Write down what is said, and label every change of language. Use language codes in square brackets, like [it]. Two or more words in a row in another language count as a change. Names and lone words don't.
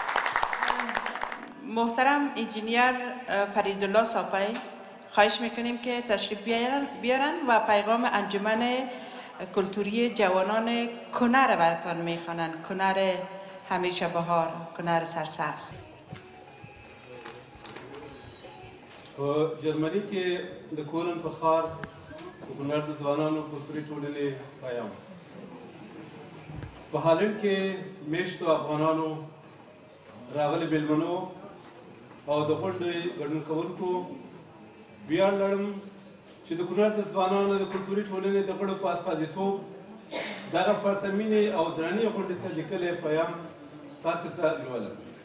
[fa] محترم انجینیر فریدالله ساپایی، خواهش میکنیم که تشریف بیارن و پیغام انجمن کلتوری جوانان کنر براتان میخوانن. کنر همیشه بهار، کنر سرسبز. [ps] په جرمني کې د کولن په ښار د کونړ د ځوانانو کلتوري ټولنې پیام، په هالند کې میشتو افغانانو راغلي میلمنو او د غونډې ګډون کوونکو ویاړ لرم چې د کونړ د ځوانانو د کلتوري ټولنې د غړو په استازیتوب دغه پرتمینې او درنې غونډې ته لیکلی پیام تاسو ته لولم.